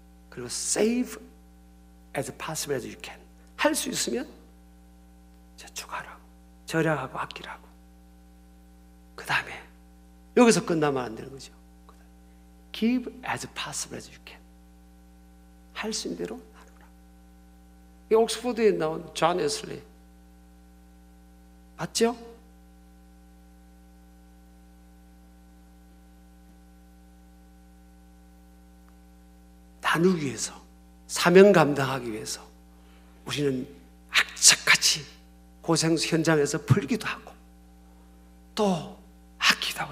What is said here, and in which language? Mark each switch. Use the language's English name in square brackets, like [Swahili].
[Korean] 그리고 [English] save as possible as you can. [Korean] 할 수 있으면 저축하라고, 절약하고 아끼라고. 그 다음에 여기서 끝나면 안 되는 거죠. [English] Give as possible as you can. [Korean] 할 수 있는 대로 나누라. 이 옥스퍼드에 나온 존 웨슬리 맞죠? 나누기 위해서, 사명 감당하기 위해서 우리는 악착같이 고생 현장에서 풀기도 하고 또 아끼기도 하고.